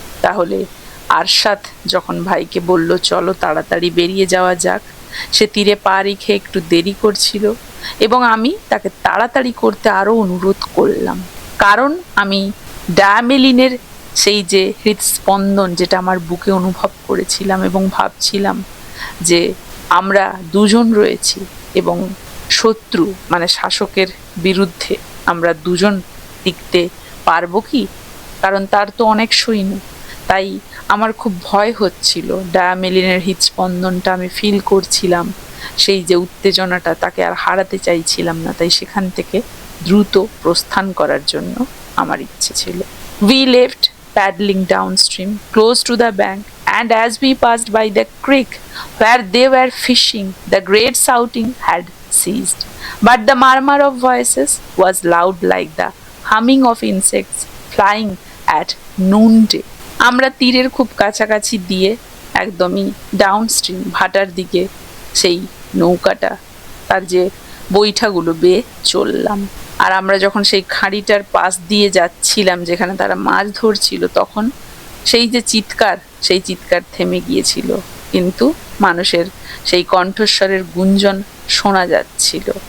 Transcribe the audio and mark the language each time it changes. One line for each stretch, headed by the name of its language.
Bangla: তাহলে আরশাদ যখন ভাইকে বলল চলো তাড়াতাড়ি বেরিয়ে যাওয়া যাক, সে তীরে পা রেখে একটু দেরি করছিল এবং আমি তাকে তাড়াতাড়ি করতে আরো অনুরোধ করলাম, কারণ আমি ডায়ামেলিনের সেই যে হৃদস্পন্দন যেটা আমার বুকে অনুভব করেছিলাম এবং ভাবছিলাম যে আমরা 2 রয়েছি এবং শত্রু মানে শাসকের বিরুদ্ধে আমরা 2 টিকতে পারবো কি? কারণ তার তো অনেক সৈন্য। তাই আমার খুব ভয় হচ্ছিল, ডায়ামেলিনের হৃদস্পন্দনটা আমি ফিল করছিলাম, সেই যে উত্তেজনাটা, তাকে আর হারাতে চাইছিলাম না। তাই সেখান থেকে দ্রুত প্রস্থান করার জন্য আমার ইচ্ছে ছিল।
English: We left paddling downstream close to the bank, and as we passed by the creek where they were fishing, the great shouting had ceased, but the murmur of voices was loud like the humming of insects flying at noonday.
Bangla: আমরা তীরের খুব কাছাকাছি দিয়ে একদমই downstream, ভাটার দিকে সেই নৌকাটা তার যে বৈঠাগুলো বেয়ে চললাম। আর আমরা যখন সেই খাঁড়িটার পাশ দিয়ে যাচ্ছিলাম যেখানে তারা মাছ ধরছিল, তখন সেই যে চিৎকার, সেই চিৎকার থেমে গিয়েছিল, কিন্তু মানুষের সেই কণ্ঠস্বরের গুঞ্জন শোনা যাচ্ছিল।